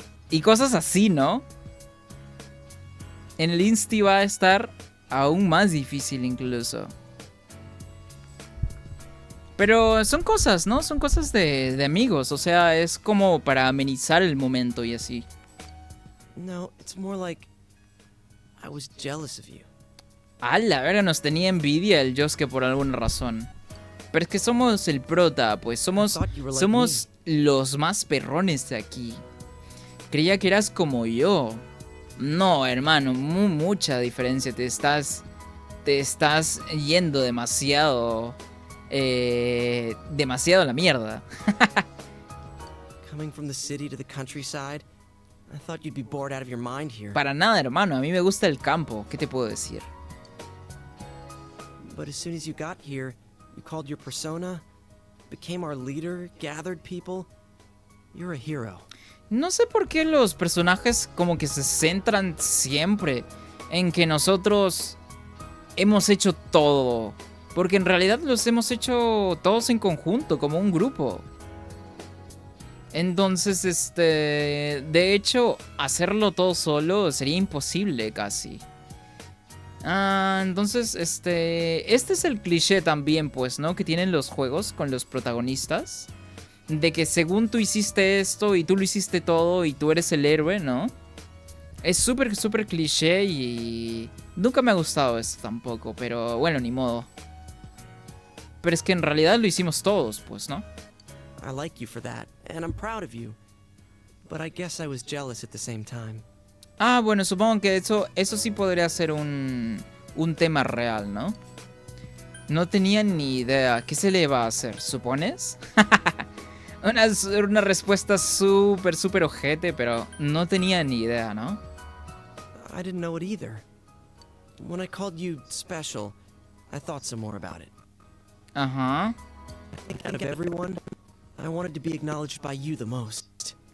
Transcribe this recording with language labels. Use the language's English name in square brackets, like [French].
[Spanish] Y cosas así, ¿no? En el Insti va a estar aún más difícil incluso. Pero son cosas, ¿no? Son cosas de amigos. O sea, es como para amenizar el momento y así. [English] No, it's more like I was jealous of you. [Spanish] A la verga, nos tenía envidia el Yosuke por alguna razón. Pero es que somos el prota, pues somos los más perrones de aquí. Creía que eras como yo. No, hermano, mucha diferencia. Te estás yendo demasiado a la mierda. [English] Coming from the city to the countryside, I thought you'd be bored out of your mind here. [Spanish] Para nada, hermano, a mí me gusta el campo. ¿Qué te puedo decir? [English] But as soon as you got here, you called your persona, became our leader, gathered people. You're a hero. [Spanish] No sé por qué los personajes como que se centran siempre en que nosotros hemos hecho todo. Porque en realidad los hemos hecho todos en conjunto, como un grupo. Entonces, de hecho, hacerlo todo solo sería imposible casi. Entonces, este es el cliché también, pues, ¿no? Que tienen los juegos con los protagonistas. De que según tú hiciste esto y tú lo hiciste todo y tú eres el héroe, ¿no? Es súper, súper cliché y nunca me ha gustado esto tampoco, pero bueno, ni modo. Pero es que en realidad lo hicimos todos, pues, ¿no? [English] I like you for that, and I'm proud of you. But I guess I was jealous at the same time. [Spanish] Bueno, supongo que eso sí podría ser un tema real, ¿no? No tenía ni idea. ¿Qué se le va a hacer? ¿Supones? Una respuesta súper, súper ojete, pero no tenía ni idea, ¿no? [English] I didn't know it either. When I called you special, I thought some more about it. Ajá. I think out of everyone, I wanted to be acknowledged by you the most.